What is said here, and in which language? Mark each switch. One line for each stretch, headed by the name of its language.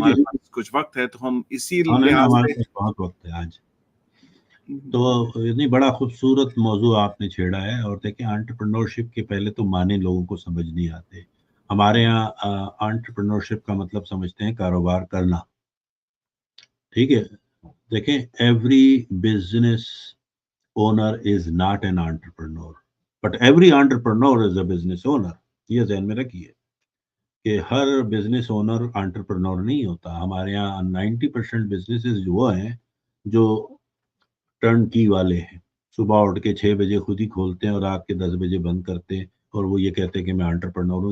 Urdu: ہمارے پاس کچھ وقت ہے تو ہم اسی ہاں نہیں، لحاظ ہمارے سے. پاس بہت وقت ہے آج. تو اتنی بڑا خوبصورت موضوع آپ نے چھیڑا ہے. اور دیکھیں انٹرپرنورشپ کے پہلے تو معنی لوگوں کو سمجھ نہیں آتے. ہمارے یہاں انٹرپرنورشپ کا مطلب سمجھتے ہیں کاروبار کرنا. ٹھیک ہے.
English: دیکھیں every business owner is not an entrepreneur but every entrepreneur is a business owner.
Urdu: یہ ذہن میں رکھیے کہ ہر بزنس اونر انٹرپرنور نہیں ہوتا. ہمارے یہاں 90% بزنسز وہ ہیں جو ٹرن کی والے ہیں. صبح اٹھ کے 6 بجے خود ہی کھولتے ہیں اور رات کے 10 بجے بند کرتے ہیں، اور وہ یہ کہتے ہیں کہ میں انٹرپرنور ہوں.